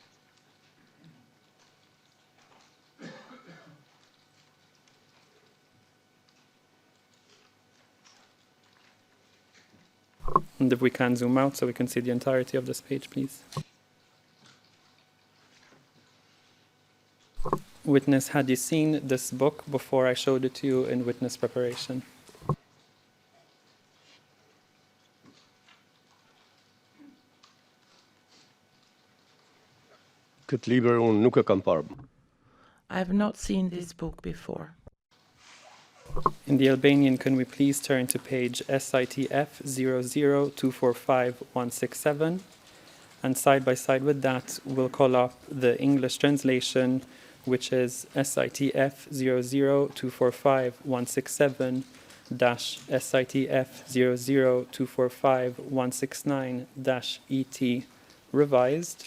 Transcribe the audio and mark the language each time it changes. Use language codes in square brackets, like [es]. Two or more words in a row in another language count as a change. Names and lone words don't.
[en] And if we can zoom out so we can see the entirety of this page, please. Witness, had you seen this book before I showed it to you in witness preparation? [sq] Këtë libër unë nuk e kam parë. [en] I have not seen this book before. In the Albanian, can we please turn to page SITF 00245-167? And side by side with that, we'll call up the English translation, which is SITF 00245-167-SITF 00245-169-ET revised.